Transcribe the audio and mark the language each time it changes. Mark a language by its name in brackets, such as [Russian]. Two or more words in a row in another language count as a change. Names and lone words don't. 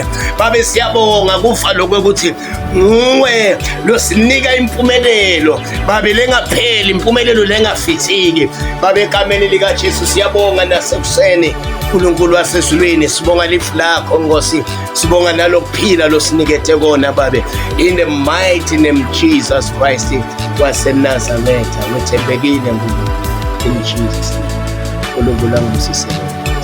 [Swati] Babe siyabonga kufa lokuthi nguwe losinika impumelelo babe lengapheli, impumelelo lengafithiki babe egameni likaJesu. Siyabonga nasekuseni uNkulunkulu wasezulwini, sibonga lifu lakho Nkosi, sibonga nalokuphila losinikethe kona babe, [English] in the mighty name Jesus Christ waseNazaretha. [Swati] Wethembekile Nkulunkulu, [English] in Jesus name. [Swati] UNkulunkulu angusisele.